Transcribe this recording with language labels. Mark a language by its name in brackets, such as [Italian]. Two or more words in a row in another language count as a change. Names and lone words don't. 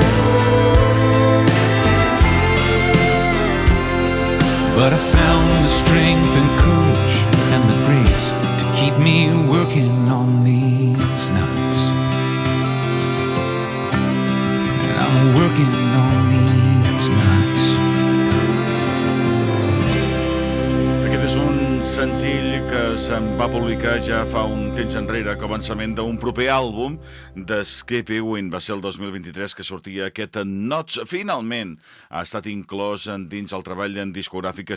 [English] But I found the strength and courage and the grace to keep me working on these nights. And I'm working on these nights. [Catalan] Aquest és un senzill que se'n va publicar ja fa un temps enrere, començament d'un proper àlbum de Skippy Win. Va ser el 2023 que sortia aquest Nots. Finalment ha estat inclòs dins el treball en discogràfic.